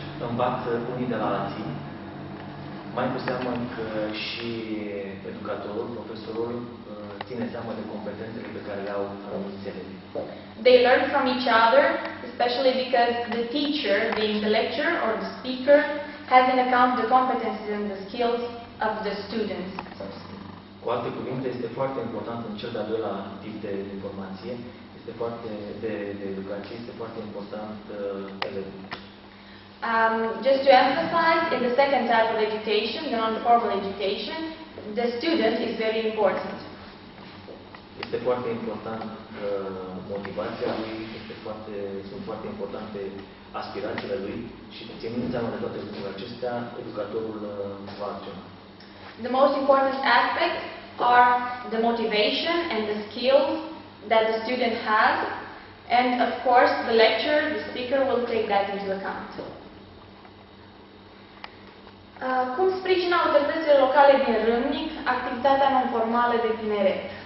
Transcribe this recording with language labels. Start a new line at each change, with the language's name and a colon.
Romanian: învață unii de la alții, mai cu seamă că și educatorul, profesorul, ține seama de competențele pe care le au anumiți elevi.
English: they learn from each other, especially because the teacher, being the lecturer or the speaker, has in account the competences and the skills of the students. So to speak.
Romanian: Cu alte cuvinte, este foarte important în cel de-al doilea tip de informație, de educație, este foarte important elevul.
English: Just to emphasize, in the second type of education, the non-formal education, the student is very important.
Romanian: Este foarte important motivația lui, sunt foarte importante aspirațiile lui și ținând seama de toate lucrurile acestea, educatorul va acționa.
English: The most important aspects are the motivation and the skills that the student has, and of course the lecturer, the speaker, will take that into account.
Romanian: Cum sprijină autoritățile locale din Râmnic activitatea non-formală de tineret?